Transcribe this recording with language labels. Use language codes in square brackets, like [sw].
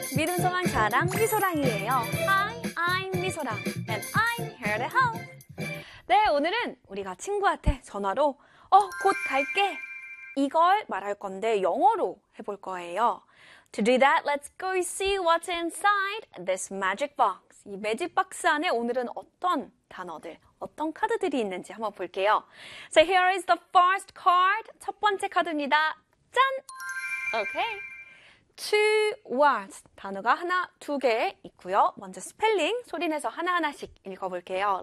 [ko] 믿음 소망 자랑 미소랑이에요. [en] Hi, I'm 미소랑 and I'm here to help. [ko] 네, 오늘은 우리가 친구한테 전화로 곧 갈게 이걸 말할 건데 영어로 해볼 거예요. [en] To do that, let's go see what's inside this magic box. [ko] 이 매직 박스 안에 오늘은 어떤 단어들, 어떤 카드들이 있는지 한번 볼게요. [en] So here is the first card. [ko] 첫 번째 카드입니다. 짠! [en] Okay. Two words. [ko] 단어가 하나, 두 개 있고요. 먼저 스펠링, 소리내서 하나하나씩 읽어볼게요.